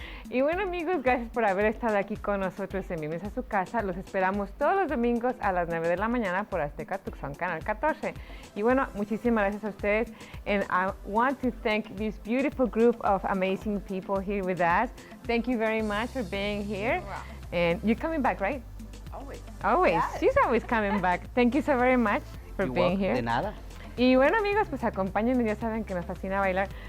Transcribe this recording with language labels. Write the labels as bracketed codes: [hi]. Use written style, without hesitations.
[es] Y bueno, amigos, gracias por haber estado aquí con nosotros en Bienvenidos a su casa. Los esperamos todos los domingos a las 9 de la mañana por Azteca Tucson, Canal 14. Y bueno, muchísimas gracias a ustedes. [en] And I want to thank this beautiful group of amazing people here with us. Thank you very much for being here. Wow. And you're coming back, right? Always. Always. Yes. She's always coming back. Thank you so very much for You're being welcome. here. [es] De nada. Y bueno, amigos, pues acompáñenme, ya saben que me fascina bailar.